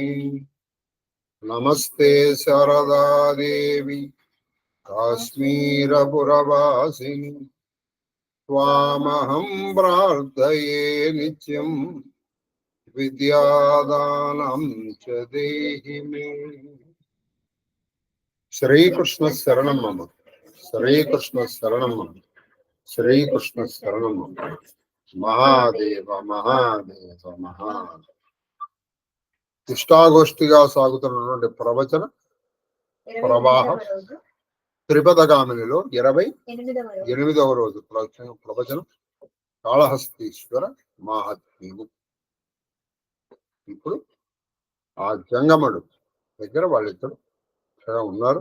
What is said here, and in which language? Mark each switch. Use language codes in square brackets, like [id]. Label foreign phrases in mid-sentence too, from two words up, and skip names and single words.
[sa] नमस्ते शारदा देवी काश्मीरपुरवासिनी त्वामहं प्रार्थये नित्यं विद्यादानं च देहि मे। श्रीकृष्ण शरणं मम। श्रीकृष्ण शरणं मम। श्रीकृष्ण शरणं मम। महादेव महादेव महादेव। [te] ఇష్టాగోష్ఠిగా సాగుతున్నటువంటి ప్రవచన ప్రవాహం త్రిపదగామినిలో 28వ రోజు ప్రవచనం కాళహస్తీశ్వర మహాత్మ్యము. ఇప్పుడు ఆ జంగముడు దగ్గర వాళ్ళిద్దరు ఉన్నారు.